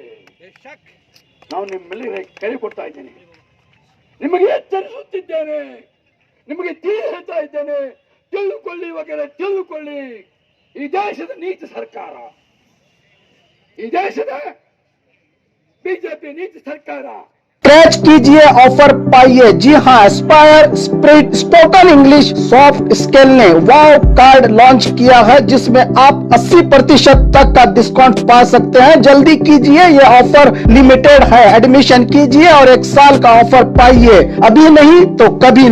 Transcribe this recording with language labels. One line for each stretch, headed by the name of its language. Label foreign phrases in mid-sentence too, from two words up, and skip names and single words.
Kannada: ನಾವು ನಿಮ್ಮೆಲ್ಲರಿಗೆ ಕರೆ ಕೊಡ್ತಾ ಇದ್ದೇನೆ, ನಿಮಗೆ ಎಚ್ಚರಿಸುತ್ತಿದ್ದೇನೆ, ನಿಮಗೆ ಹೇಳ್ತಾ ಇದ್ದೇನೆ, ತಿಳಿದುಕೊಳ್ಳಿ ವಗೇರೆ ತಿಳಿದುಕೊಳ್ಳಿ. ಈ ದೇಶದ ನೀತಿ ಸರ್ಕಾರ, ಈ ದೇಶದ ಬಿಜೆಪಿ ನೀತಿ ಸರ್ಕಾರ.
Hindi: स्क्रैच कीजिए, ऑफर पाइए। जी हाँ, एस्पायर स्प्रिट स्पोकन इंग्लिश सॉफ्ट स्किल ने वाव कार्ड लॉन्च किया है, जिसमें आप 80% तक का डिस्काउंट पा सकते हैं। जल्दी कीजिए, ये ऑफर लिमिटेड है। एडमिशन कीजिए और 1 साल का ऑफर पाइए, अभी नहीं तो कभी नहीं।